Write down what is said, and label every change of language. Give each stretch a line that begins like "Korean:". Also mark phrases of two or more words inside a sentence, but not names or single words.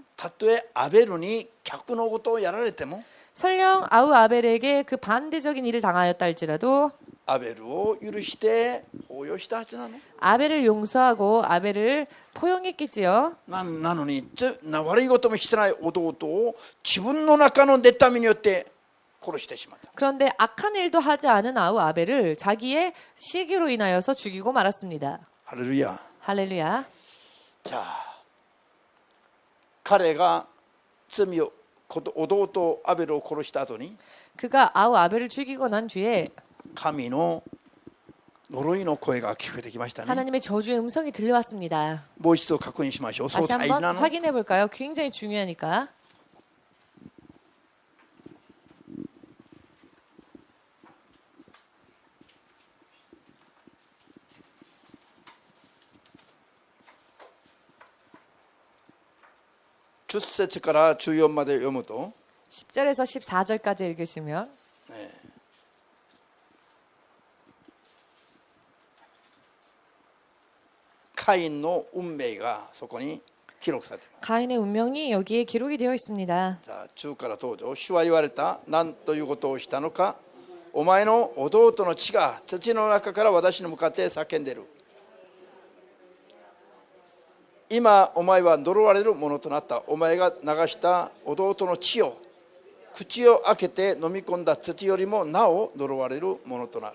Japanese: たとえアベルに逆のことをやられても
Korean: 설령 아우 아벨에게 그 반대적인 일을 당하였다 할지라도
Japanese: アベルを許して抱擁したはずなの。
Korean: 아벨을 용서하고 아벨을 포용했겠지요.
Japanese: なのに悪いこともしてない弟を自分の中の妬みによって殺してしまった。
Korean: 그런데 악한 일도 하지 않은 아우 아벨을 자기의 시기로 인하여서 죽이고 말았습니다.
Japanese: ハレルヤ。
Korean: 할렐루야.
Japanese: じゃあ彼が罪を弟アベルを殺した後に
Korean: 그가 아우 아벨을 죽이고 난 뒤에
Japanese: 神の呪いの声が聞こえてきましたね。
Korean: 하나님의 저주의 음성이 들려왔습니다.
Japanese: もう一度確認しましょう。そう
Korean: 다시
Japanese: 大事
Korean: 한번
Japanese: なの。
Korean: 확인해 볼까요? 굉장히 중요하니까.
Japanese: 십 節から14まで読むと
Korean: 10절에서 14절까지 읽으시면
Japanese: カインの運命がそこに記録されています。 가인의 운명이 여기에 기록이 되어 있습니다. じゃあ中から登場。主は言われた。何ということをしたのか。お前の弟の血が土の中から私に向かって叫んでいる。今お前は呪われるものとなった。お前が流した弟の血を口を開けて飲み込んだ土よりもなお呪われるものとなる。